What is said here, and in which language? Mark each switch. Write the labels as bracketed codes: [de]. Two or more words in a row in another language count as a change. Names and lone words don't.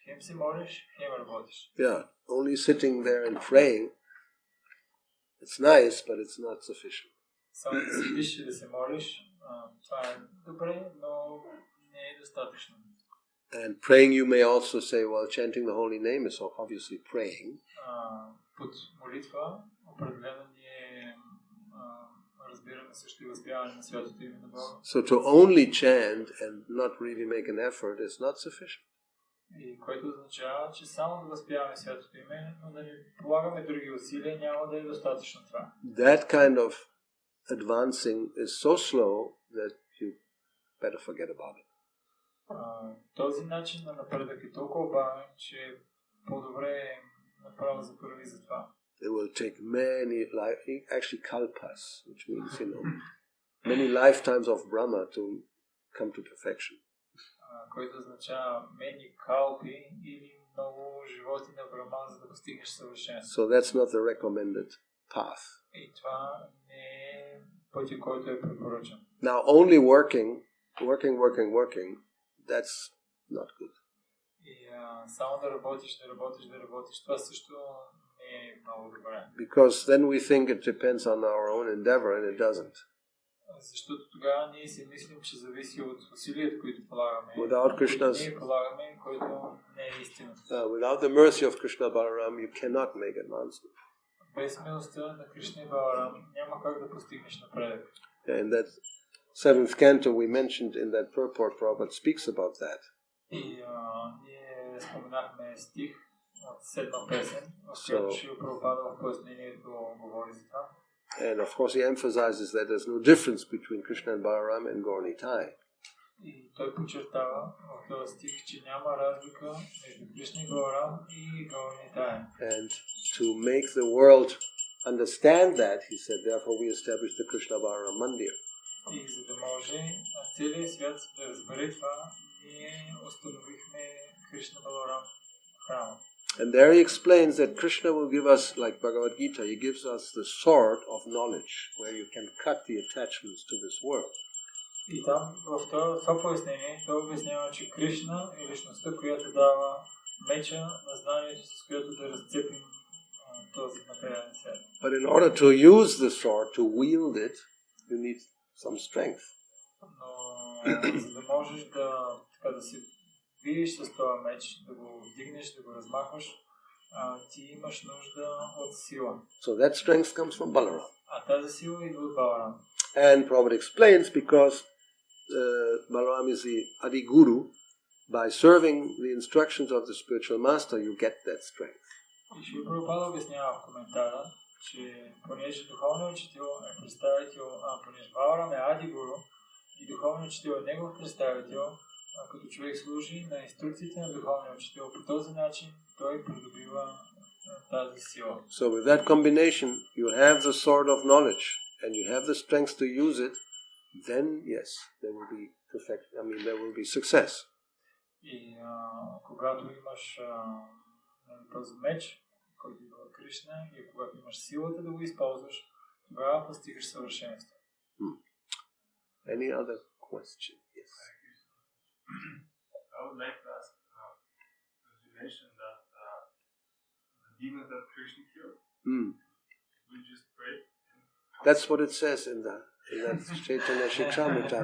[bg] Хем се молиш, хем работиш. [en] Yeah, only sitting there and praying, it's nice, but it's not sufficient. [bg] Само да седиш и да се молиш, това е добре, но не е достатъчно. [en] And praying, you may also say, well, chanting the holy name is obviously praying. [bg] Под молитва определено ние разбираме също и възпяване на святото име на Бога. [en] So to only chant and not really make an effort is not sufficient. [bg] И което означава, че само да възпяваме святото име, но да не полагаме други усилия, няма да е достатъчно това. [en] That kind of advancing is so slow that you better forget about it. [bg] Този начин на напредък е толкова бавен, че по-добре направо запърви за това. [en] It will take actually kalpas, which means, many lifetimes of Brahma to come to perfection. [bg] Който означава many kalpi или много животи на Брахма, за да постигнеш съвършенство. [en] So that's not the recommended path. [bg] И това не е пътя, който е препоръчан. [en] Now only working, that's not good. [bg] И само да работиш, това също не е много добре. [en] Because then we think it depends on our own endeavor and it doesn't. [bg] Защото тогава ние си мислим, че зависи от усилията, които полагаме. [en] Without Krishna's, [bg] ние полагаме, който не е истина. [en] Without the mercy of Krishna Balaram, you cannot make advancement. [bg] Без милостта на Кришна и Баларам няма как да постигнеш напредък. [en] And that seventh canto we mentioned in that purport, Prabhupada speaks about that. [bg] И ние споменахме стих от седма песен, в която Шрила Прабхупада в пояснението говори за това. [en] And of course he emphasizes that there's no difference between Krishna and Balaram and Gaura-Nitai. [bg] И той подчертава в този стих, че няма разлика между Кришна и Баларам и Гаура-Нитай. [en] And to make the world understand that, he said, therefore we established the Krishna Balaram Mandir. [bg] И за да може целият свят да разбере това, ние установихме Кришна Баларам храма. [en] And there he explains that Krishna will give us, like Bhagavad Gita, he gives us the sword of knowledge, where you can cut the attachments to this world. [bg] И там, в това пояснение, той обяснява, че Кришна е личността, която дава меча на знанието, с което да разцепим този материален свят. [en] But in order to use the sword, to wield it, you need some strength. [bg] Но за да можеш да се биеш с този меч, да го вдигнеш, да го размахваш, ти имаш нужда от сила. [en] So that strength comes from Balaram. [bg] А тази сила идва от Баларам. [en] And Prabhupada explains because Balaram is the Adi Guru, by serving the instructions of the spiritual master, you get that strength. [bg] И Шрила Прабхупада обяснява в коментара, че понеже духовният учител е представител, понеже Баларам е Ади Гуру и духовният учител е негов представител, като човек служи на инструкциите на духовния учител, по този начин той придобива тази сила. [en] So with that combination, you have the sword of knowledge and you have the strength to use it, then yes, there will be there will be success. [bg] И когато имаш този меч, който идва от Кришна, и когато имаш силата да го използваш, тогава постигаш съвършенство. [en] Any other question? Yes. I would like to ask, because you mentioned that the demons that Krishna killed, we just pray. That's what it says in that Chaitanya Shikshamrita.